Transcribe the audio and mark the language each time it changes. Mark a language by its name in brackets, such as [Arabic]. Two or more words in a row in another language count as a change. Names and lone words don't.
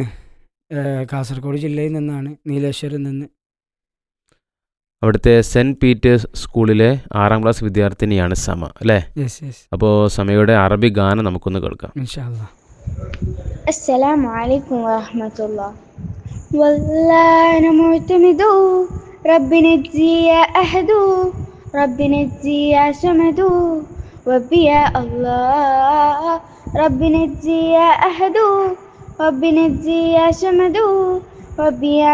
[Malayalam] കാസർഗോഡ് ജില്ലയിൽ നിന്നാണ്, നീലേശ്വരിൽ നിന്ന്. അവിടുത്തെ സെൻറ്റ് പീറ്റേഴ്സ് സ്കൂളിലെ 6ാം ക്ലാസ് വിദ്യാർത്ഥിനിയാണ് സമ, അല്ലേ? യെസ്. അപ്പോൾ സമയുടെ അറബി ഗാനം നമുക്കൊന്ന് കേൾക്കാം. [Arabic] إن شاء الله. السلام عليكم ورحمة الله. والله أنا معتمد ربي نجي يا أحد ربي نجي يا صمد ربي يا الله ربي نجي يا أحد ربي نجي يا صمد ربي يا